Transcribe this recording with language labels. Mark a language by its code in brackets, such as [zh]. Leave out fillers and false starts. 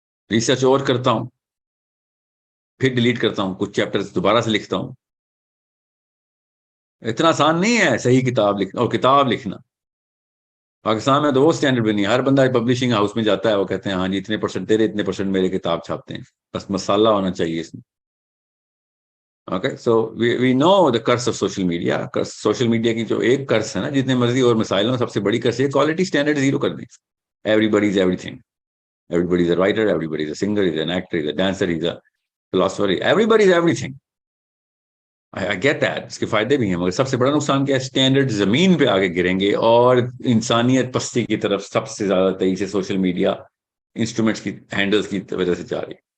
[ur] Research اور کرتا ہوں, پھر ڈیلیٹ کرتا ہوں, کچھ چیپٹر دوبارہ سے لکھتا ہوں. اتنا آسان نہیں ہے صحیح کتاب لکھنا. اور کتاب لکھنا پاکستان میں تو وہ اسٹینڈرڈ بھی نہیں. ہر بندہ پبلشنگ ہاؤس میں جاتا ہے, وہ کہتے ہیں ہاں جی اتنے پرسنٹ تیرے, اتنے پرسنٹ میرے کتاب چھاپتے ہیں, بس مسالہ ہونا چاہیے اس میں. [en] Okay, so we know the curse of social media. [ur] Social media کی جو ایک کرس ہے نا, جتنے مرضی اور مسائل ہوں, سب سے بڑی کرس ہے کوالٹی اسٹینڈرڈ زیرو کر دیں. [en] Everybody is everything. Everybody is a writer, everybody is a singer, is an actor, is a dancer, is a philosopher, everybody is everything. I get that. [ur] اس کے فائدے بھی ہیں, مگر سب سے بڑا نقصان کیا ہے؟ اسٹینڈرڈ زمین پہ آگے گریں گے, اور انسانیت پستی کی طرف سب سے زیادہ تیزی سے سوشل میڈیا انسٹرومنٹس کی ہینڈلز کی وجہ سے جا رہی.